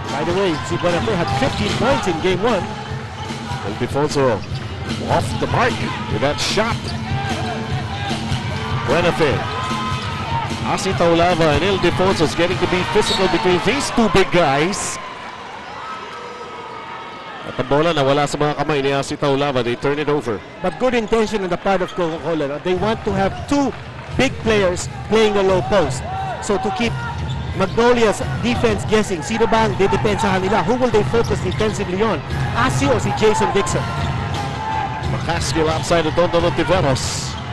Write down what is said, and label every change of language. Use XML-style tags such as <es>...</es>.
<en>By the way, si Buenafe had 15 points in game 1. Ildefonso off the mark with that shot. Buenafe. Asi Taulava and Ildefonso is getting to be physical between these two big guys.</en> <tl>At ang bola nawala sa mga kamay ni Asi Taulava.</tl> <en>They turn it over. But good intention on the part of Coca-Cola. They want to have two big players playing the low post. So to keep Magnolia's defense guessing,</en> <tl>sino ba ang didepensa nila?</tl> <en>Who will they focus defensively on?</en> <tl>Asi o si Jason Dixon?</tl> <en>McCaskill outside the Tondo Tiveros.</en>